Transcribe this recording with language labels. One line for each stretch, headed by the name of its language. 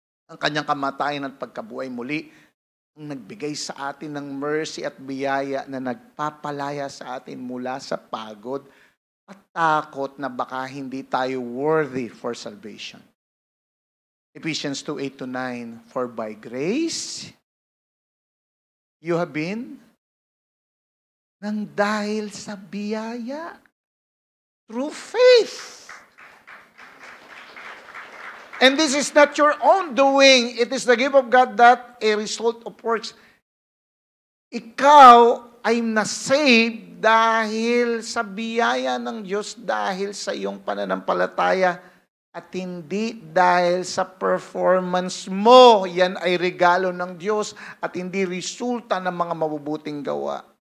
Filipino: Ang kanyang kamatayan at pagkabuhay muli, ang nagbigay sa atin ng mercy at biyaya na nagpapalaya sa atin mula sa pagod at takot na baka hindi tayo
English: worthy for salvation. Ephesians 2:8-9, for by grace you have been
Filipino: nang dahil sa biyaya
English: through faith. And this is not your own doing. It is the gift of God that a result of works.
Filipino: Ikaw ay na-save dahil sa biyaya ng Diyos, dahil sa iyong pananampalataya, at hindi dahil sa performance mo. Yan ay regalo ng Diyos at hindi resulta ng mga mabubuting gawa.